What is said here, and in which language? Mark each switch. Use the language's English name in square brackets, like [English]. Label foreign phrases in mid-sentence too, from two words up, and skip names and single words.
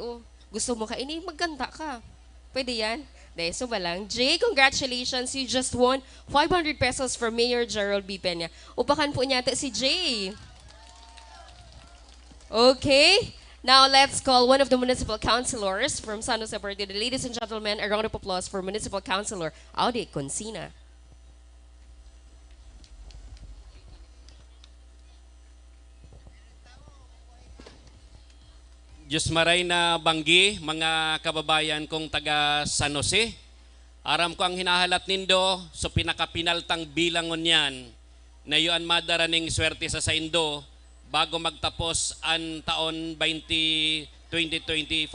[Bikol] Oh, gusto mo ka ini, magkanta ka. [Filipino] Pwede yan? Dahil so ba lang? Jay, [English] congratulations. You just won 500 pesos from Mayor Gerald B. Peña. [Bikol] Upakan po niya si Jay. Okay. [English] Now let's call one of the municipal councilors from San Jose Partido. Ladies and gentlemen, a round of applause for Municipal Councilor Audi Consina. [Bikol] Diyos maray na banggi, mga kababayan kong taga San Jose. Aram ko ang hinahalat nindo, so pinakapinaltang bilangon yan, na yuan madaraning swerte sa saindo bago magtapos ang taon 2024.